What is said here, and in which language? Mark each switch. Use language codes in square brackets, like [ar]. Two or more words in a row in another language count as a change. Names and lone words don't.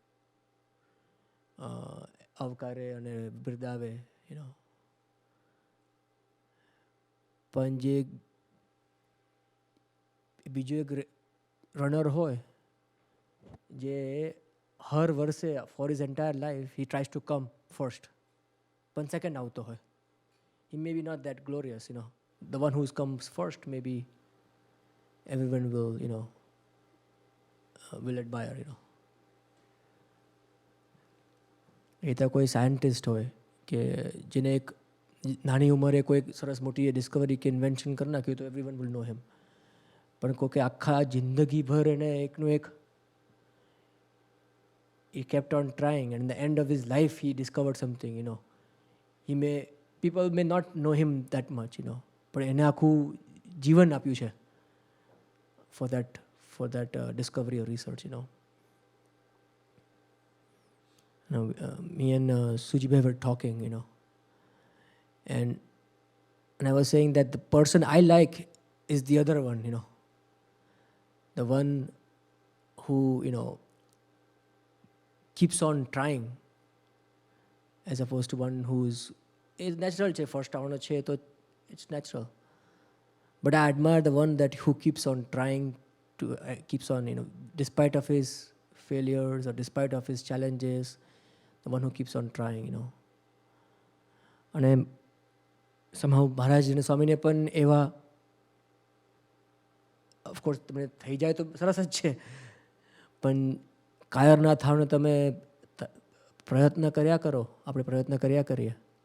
[gu] આવકારે અને બિરદાવે, પણ જે બીજો એક રનર હોય જે હર વર્ષે [en] for his entire life he tries to come first, [gu] પણ સેકન્ડ આવતો હોય. [en] He may be not that glorious, The one who comes first, maybe everyone will, will admire, [gu] એ તો કોઈ સાયન્ટિસ્ટ હોય કે જેને એક નાની ઉંમરે કોઈ સરસ મોટી ડિસ્કવરી કે ઇન્વેન્શન કરી નાખ્યું તો [en] everyone will know him. [gu] પણ કોઈ કે આખા જિંદગીભર એને એકનું એક [en] he kept on trying, and at the end of his life he discovered something, people may not know him that much, [gu] પણ એને આખું જીવન આપ્યું છે [en] for that discovery or research, me and Sujibhai were talking, and I was saying that the person I like is the other one, the one who, keeps on trying, as opposed to one who's [gu] એ નેચરલ છે, ફર્સ્ટ આવવાનો છે તો [en] it's natural. But I admire the one that who keeps on trying to, keeps on, despite of his failures or despite of his challenges, the one who keeps on trying. [gu] અને somehow મહારાજ અને સ્વામીને પણ એવા, ઓફકોર્સ તમને થઈ જાય તો સરસ જ છે, પણ કાયર ના થાવ ને તમે પ્રયત્ન કર્યા કરો, આપણે પ્રયત્ન કર્યા કરીએ.